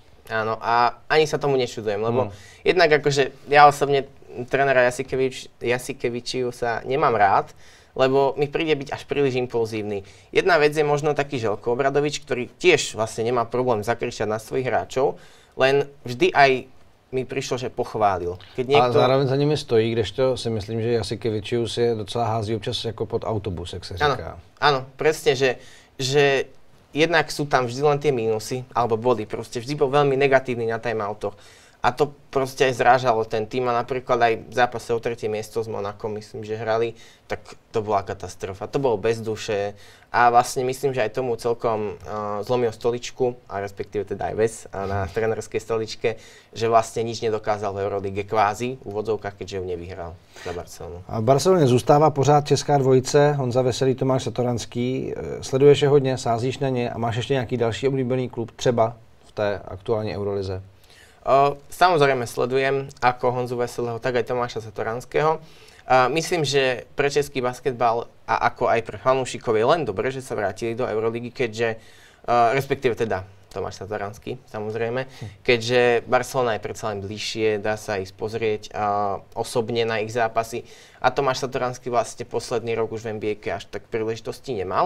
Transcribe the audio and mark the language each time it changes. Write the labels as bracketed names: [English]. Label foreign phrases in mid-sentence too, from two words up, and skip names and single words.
[Slovak] Áno, a ani sa tomu nečudujem, lebo jednak akože ja osobne trénera Jasikevičiu sa nemám rád, lebo mi príde byť až príliš impulzívny. Jedna vec je možno taký Željko Obradovič, ktorý tiež vlastne nemá problém zakričať na svojich hráčov, len vždy aj mi prišlo, že pochválil. Keď niekto... [Czech] A zároveň za nimi stojí, kdežto si myslím, že Jasikevičius je docela hází občas jako pod autobus, jak se říká. [Slovak] Áno, presne, že jednak sú tam vždy len tie mínusy, alebo body, proste vždy bol veľmi negatívny na timeoutoch. A to proste aj zrážalo ten tým a napríklad aj v zápase o 3. miesto s Monakom, myslím, že hrali, tak to bola katastrofa. To bolo bez duše a vlastne myslím, že aj tomu celkom zlomil stoličku, a respektíve teda aj Ves na trénerskej stoličke, že vlastne nič nedokázal v Eurolige kvázi v úvodzovkách, keďže ju nevyhral za Barcelonu. [Czech] A v Barceloně zůstává pořád česká dvojice, Honza Veselý, Tomáš Satoranský. Sleduješ je hodně, sázíš na ně a máš ještě nějaký další oblíbený klub, třeba v té aktuální Eurolize? [Slovak] Samozrejme sledujem ako Honzu Veselého, tak aj Tomáša Satoranského. Myslím, že pre český basketbal a ako aj pre fanúšikov je len dobre, že sa vrátili do Euroligy, keďže, respektíve teda Tomáš Satoranský, samozrejme, keďže Barcelona je predsa len bližšie, dá sa ísť pozrieť osobne na ich zápasy a Tomáš Satoranský vlastne posledný rok už v NBA až tak príležitosti nemal.